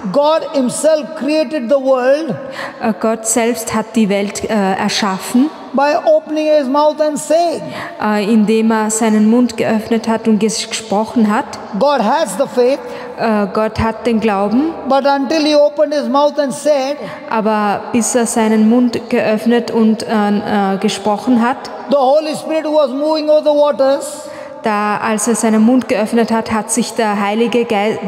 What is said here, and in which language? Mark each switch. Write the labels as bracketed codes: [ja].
[en] God himself created the world [de] Gott selbst hat die Welt erschaffen, [en] by opening his mouth and saying. [de] indem er seinen Mund geöffnet hat und gesprochen hat. [en] God has the faith, [de] Gott hat den Glauben, [en] but until he opened his mouth and said, [de] aber bis er seinen Mund geöffnet und gesprochen hat, [en] the Holy Spirit was moving over the waters. [de] als er seinen Mund geöffnet hat, hat sich der Heilige Geist